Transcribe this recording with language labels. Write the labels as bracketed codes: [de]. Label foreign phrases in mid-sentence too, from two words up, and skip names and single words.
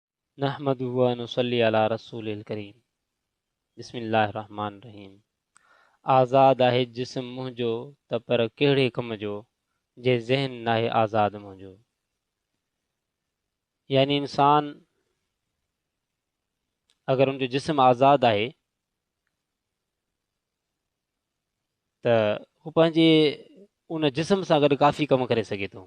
[ar] نحمده ونصلي على رسوله الكريم بسم الله الرحمن الرحيم. [sd] आज़ाद आहे जिस्म मुंहिंजो त पर कहिड़े कम जो, जे ज़हन नाहे आज़ाद मुंहिंजो। यानी इंसान अगर उनजो जिस्म आज़ाद आहे त हू पंहिंजे उन जिस्म सां गॾु काफ़ी कम करे सघे थो।